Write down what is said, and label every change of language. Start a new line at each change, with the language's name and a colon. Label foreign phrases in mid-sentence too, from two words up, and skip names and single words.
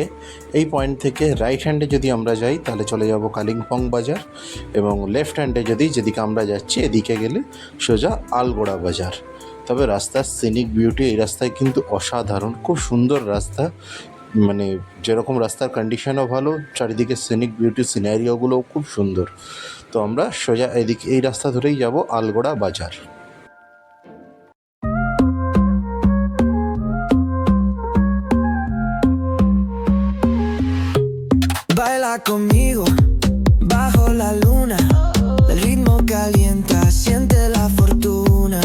Bangla: এই পয়েন্ট থেকে
English: right hand
Bangla: যদি আমরা যাই তাহলে চলে যাব কালিম্পং বাজার, এবং
English: left hand
Bangla: যেদিকে আমরা যাচ্ছি এদিকে গেলে সোজা আলগোড়া বাজার। তবে রাস্তার
English: scenic beauty
Bangla: এই রাস্তায় কিন্তু অসাধারণ, খুব সুন্দর রাস্তা। মানে যেরকম রাস্তার কন্ডিশনও ভালো, চারিদিকে
English: scenic beauty
Bangla: সিনারিওগুলোও খুব সুন্দর। তো আমরা সোজা এই রাস্তা ধরেই যাব আলগোড়া বাজার।
Spanish: Baila conmigo bajo la luna, el ritmo calienta, siente la fortuna.